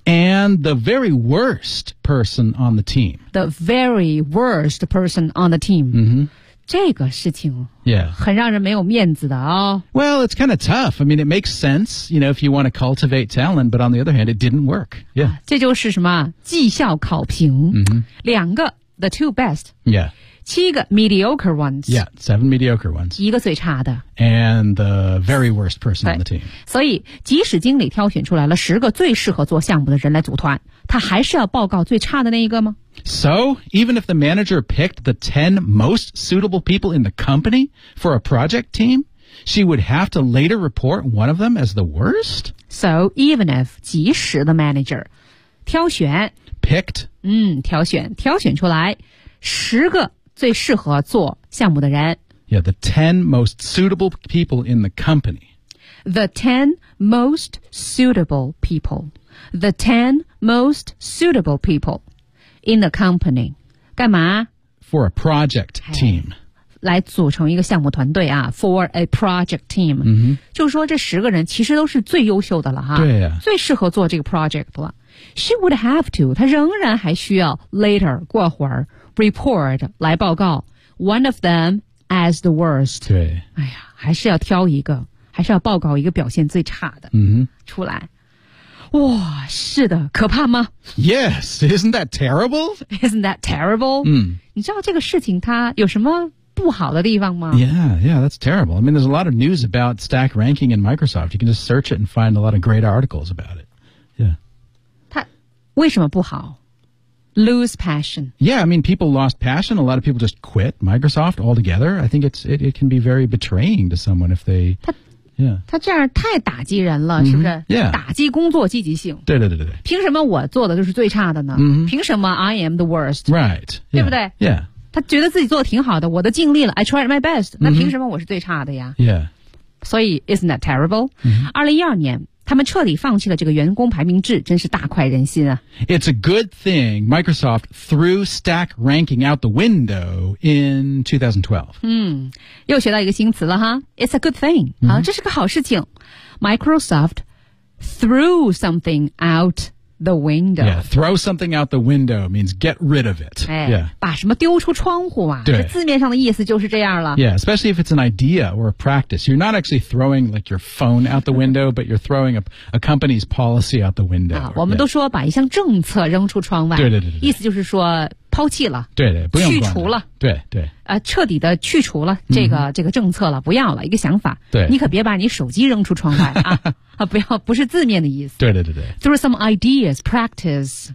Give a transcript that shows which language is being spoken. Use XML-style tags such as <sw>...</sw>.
<en>and the very worst person on the team the very worst person on the team、 mm-hmm.</en> <zh>这个事情</zh> <en>yeah</en> <zh>很让人没有面子的哦</zh> <en>well it's kind of tough I mean it makes sense you know if you want to cultivate talent but on the other hand it didn't work yeah、</en> <zh>啊、这就是什么绩效考评、 mm-hmm.</zh> <en>两个 the two best yeah 7个 mediocre ones. Yeah, 7 mediocre ones.</en> <zh>一个最差的。</zh> <en>And the very worst person on the team.</en> <zh>所以即使经理挑选出来了10个最适合做项目的人来组团，他还是要报告最差的那一个吗？</zh> <en>So, even if the manager picked the 10 most suitable people in the company for a project team, she would have to later report one of them as the worst? So, even if 即使 the manager 挑选 picked</en> <zh>挑选出来十个最适合做项目的人。</zh> <en>Yeah, the 10 most suitable people in the company. The 10 most suitable people. The 10 most suitable people in the company. 干嘛? For a project team.</en> <zh>来组成一个项目团队啊 ,for a project team.、 Mm-hmm. 就是说这十个人其实都是最优秀的了哈。对啊。最适合做这个 project 了。</zh> <en>She would have to,</en> <zh>她仍然还需要 later, 过会儿。</zh> <en>Report</en> <zh>来报告</zh> <en>one of them as the worst.</en> <zh>对，哎呀，还是要挑一个，还是要报告一个表现最差的。嗯，出来，哇，是的，可怕吗</zh> <en>？Yes, isn't that terrible? Isn't that terrible? 嗯，</en> <zh>你知道这个事情它有什么不好的地方吗</zh> <en>？Yeah, that's terrible. I mean, there's a lot of news about stack ranking in Microsoft. You can just search it and find a lot of great articles about it. Yeah. 它为什么不好？ Lose passion. Yeah, I mean, people lost passion. A lot of people just quit Microsoft altogether. I think it can be very betraying to someone if they...</en> <zh>他这样太打击人了、mm-hmm. 是不是、</zh> <en>yeah.</en> <zh>打击工作积极性。对对对对。凭什么我做的就是最差的呢、 mm-hmm. 凭什么</zh> <en>I am the worst? Right.</en> <zh>对不对</zh> <en>yeah.</en> <zh>他觉得自己做的挺好的我的尽力了</zh> <en>I tried my best、</en> <zh>mm-hmm. 那凭什么我是最差的呀</zh> <en>Yeah.</en> <zh>所以</zh> <en>isn't that terrible?、 Mm-hmm.</en> <zh>2012年他们彻底放弃了这个员工排名制，真是大快人心啊。</zh> <en>It's a good thing Microsoft threw stack ranking out the window in 2012.</en> <zh>嗯，又学到一个新词了哈。</zh> <en>It's a good thing.</en> <zh>好、嗯，这是个好事情。</zh> <en>Microsoft threw something out the window. Yeah, throw something out the window means get rid of it.</en> <zh>哎、</zh> <en>yeah.</en> <zh>把什么丢出窗户啊。对。字面上的意思就是这样了。</zh> <en>Yeah, especially if it's an idea or a practice. You're not actually throwing like your phone out the window, but you're throwing a company's policy out the window.</en> <zh>啊、我们都说把一项政策扔出窗外。对对对对。意思就是说抛弃了。对对不用管了。去除了。对对。彻底的去除了这个、mm-hmm. 这个政策了不要了一个想法。对。你可别把你手机扔出窗外啊。啊，不要，不是字面的意思。对对对对。</zh> <en>Through some ideas, practice,</en>